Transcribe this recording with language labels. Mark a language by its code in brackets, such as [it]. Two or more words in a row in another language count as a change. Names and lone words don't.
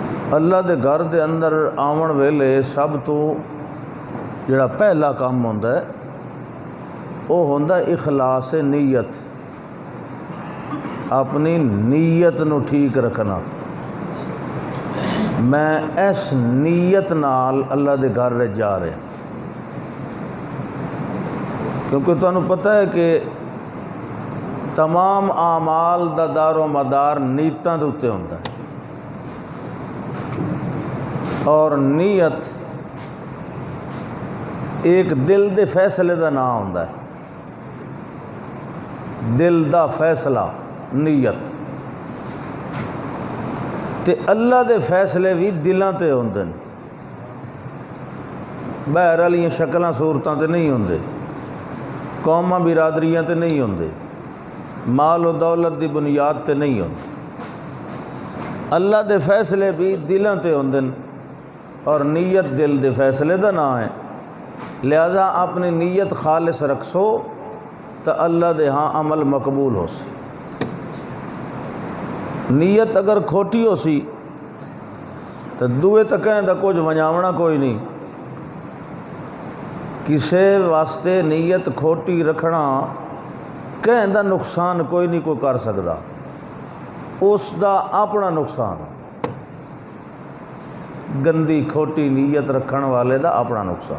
[pa] اللہ دے گھر دے اندر آون ویلے سب تو جڑا پہلا کام ہوندا ہے وہ ہوندا اخلاص نیت، اپنی نیت نو ٹھیک رکھنا۔ میں اس نیت نال اللہ دے گھر جا رہا، [ur] کیونکہ تمہیں پتہ ہے کہ [pa] تمام اعمال دا دار و مدار نیتاں دے اتے ہوندا ہے، اور نیت ایک دل دے فیصلے دا نام ہوندا ہے، دل دا فیصلہ نیت تے اللہ دے فیصلے بھی دلاں تے ہوندے نے، باہر والیاں شکلاں صورتاں تے نہیں ہوندے، قوماں برادریاں تے نہیں ہوندے، مال و دولت دی بنیاد تے نہیں ہوندے۔ اللہ دے فیصلے بھی دلاں تے ہوندے نے، اور نیت دل دے فیصلے دا نام ہے، لہذا اپنی نیت خالص رکھسو تو اللہ دے ہاں عمل مقبول ہو سی۔ نیت اگر کھوٹی ہو سی تو دوئے تو کہیں دا کچھ ونجاونا کوئی نہیں، کسے واسطے نیت کھوٹی رکھنا کہیں دا نقصان کوئی نہیں کوئی کر سکتا، اس دا اپنا نقصان، گندی کھوٹی نیت رکھن والے دا اپنا نقصان۔